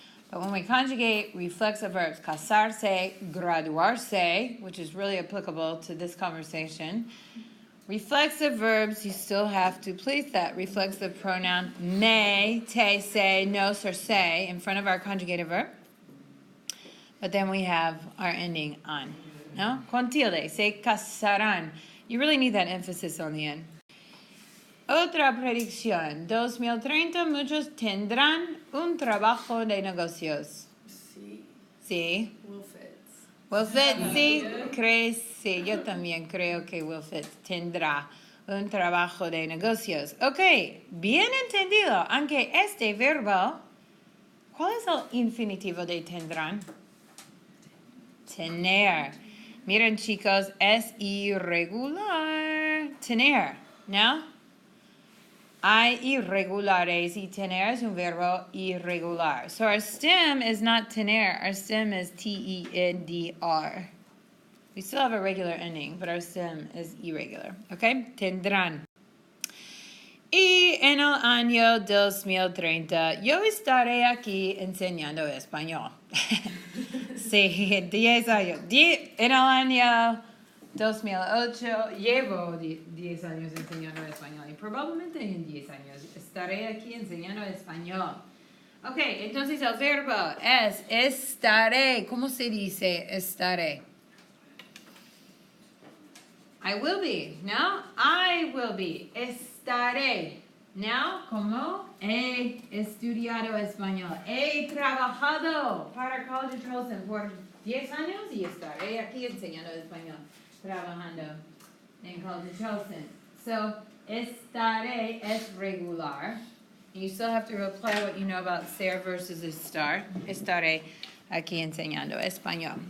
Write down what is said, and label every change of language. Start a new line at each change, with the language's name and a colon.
English: But when we conjugate reflexive verbs, casarse, graduarse, which is really applicable to this conversation, reflexive verbs, you still have to place that reflexive pronoun me, te, se, nos, or se in front of our conjugated verb. But then we have our ending on. No? Con tilde, se casarán. You really need that emphasis on the end.
Spanish: Otra predicción. 2030, muchos tendrán un trabajo de negocios. Sí. Sí. Will Fitz. Will Fitz, sí. ¿Crees? Sí, yo también creo que Will Fitz tendrá un trabajo de negocios. Ok, bien entendido. Aunque este verbo, ¿cuál es el infinitivo de tendrán? Tener. Miren, chicos, es irregular. Tener, ¿no? Hay irregulares y tener es un verbo irregular.
English: So our stem is not tener. Our stem is T-E-N-D-R. We still have a regular ending, but our stem is irregular. Okay? Tendrán.
Spanish: Y en el año 2030, yo estaré aquí enseñando español. Sí, 10 años. En el año 2008 llevo 10 años enseñando español y probablemente en 10 años estaré aquí enseñando español. Ok, entonces el verbo es estaré. ¿Cómo se dice estaré?
English: I will be, ¿no? I will be. Estaré. ¿No? ¿Cómo?
Spanish: He estudiado español. He trabajado para College of Charleston por 10 años y estaré aquí enseñando español. Trabajando en College of Charleston. So, estaré es regular.
English: You still have to apply what you know about ser versus estar.
Spanish: Estaré aquí enseñando español.